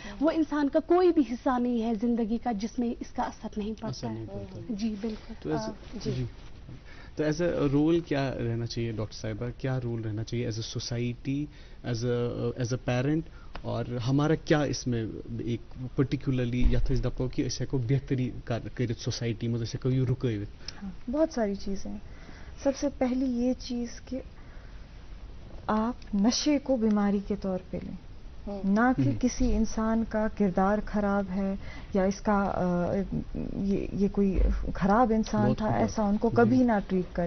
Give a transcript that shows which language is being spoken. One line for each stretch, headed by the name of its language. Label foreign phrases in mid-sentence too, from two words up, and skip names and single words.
Urdu: وہ انسان کا کوئی بھی حصہ نہیں ہے زندگی کا جس میں اس کا اثر نہیں پڑتا ہے. جی بالکل. تو
English: as a rule
Urdu: کیا رہنا چاہیے ڈاکٹر صاحبہ, کیا رول رہنا چاہیے
English: as a society, as a parent,
Urdu: اور ہمارا کیا اس میں ایک پرٹیکولرلی
Kashmiri: یتھ أسۍ دپو کہ أسۍ ہیکو بہتری کٔرِتھ سوسائٹی منٛز, أسۍ ہیکو یہ رُکٲوِتھ؟
Urdu: بہت ساری چیزیں ہیں. سب سے پہلی یہ چیز کہ آپ نشے کو بیماری کے طور پہ لیں, نہ کہ کسی انسان کا کردار خراب ہے یا اس کا یہ کوئی خراب انسان تھا, ایسا ان کو کبھی نہ ٹریٹ کریں.